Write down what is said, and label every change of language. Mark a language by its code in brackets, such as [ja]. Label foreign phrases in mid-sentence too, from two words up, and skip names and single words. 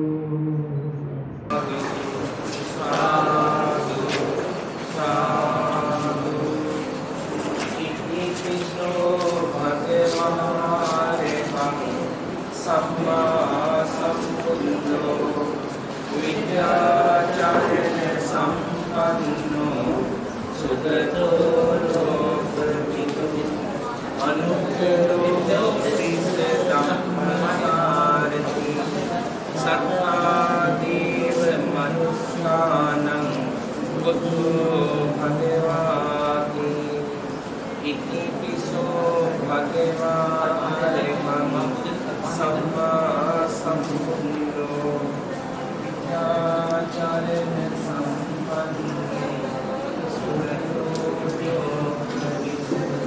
[pi] සම්මා සම්බුද්ධෝ විද්‍යාචාර්යන සම්පන්නෝ සුගතෝ ලෝකවිදු අනුත්තරෝ සිත ධම්මසාරති සත්තාදීව මනුස්සානං බුද්ධෝ භගවාති ඉතිපිසෝ භගවාති සම්මා සම්බුද්ධෝ විද්‍යාචාර්යන සම්පන්නෝ සුගතෝ ලෝකවිදු